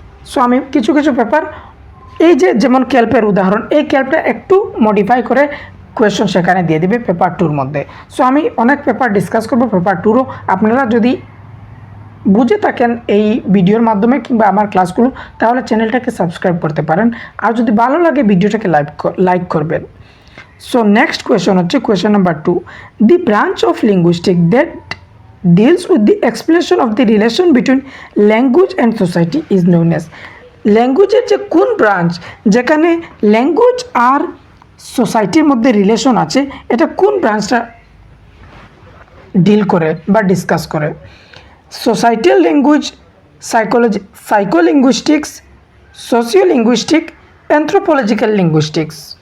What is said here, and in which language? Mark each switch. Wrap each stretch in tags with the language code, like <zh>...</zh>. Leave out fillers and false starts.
<bn>So আমি কিছু কিছু পেপার, এই যে যেমন ক্যালপের উদাহরণ, এই ক্যালপটা একটু মডিফাই করে কোয়েশন সেখানে দিয়ে দেবে পেপার 2-র মধ্যে। সো আমি অনেক পেপার ডিসকাস করব পেপার 2-রও। আপনারা যদি বুঝে থাকেন এই ভিডিওর মাধ্যমে কিংবা আমার ক্লাসগুলো, তাহলে চ্যানেলটাকে সাবস্ক্রাইব করতে পারেন। আর যদি ভালো লাগে ভিডিওটাকে লাইক করবেন। সো নেক্সট কোয়েশন হচ্ছে question number 2।</bn> <en>The branch of linguistic that deals with the explanation of the relation between language and society is known as।</en> <bn>ল্যাঙ্গুয়েজের যে কোন ব্রাঞ্চ যেখানে ল্যাঙ্গুয়েজ আর সোসাইটির মধ্যে রিলেশন আছে, এটা কোন ব্রাঞ্চটা ডিল করে বা ডিসকাস করে? Societal language, সাইকোলিঙ্গুইস্টিক্স, সোশিওলিঙ্গুইস্টিক, anthropological linguistics.</bn>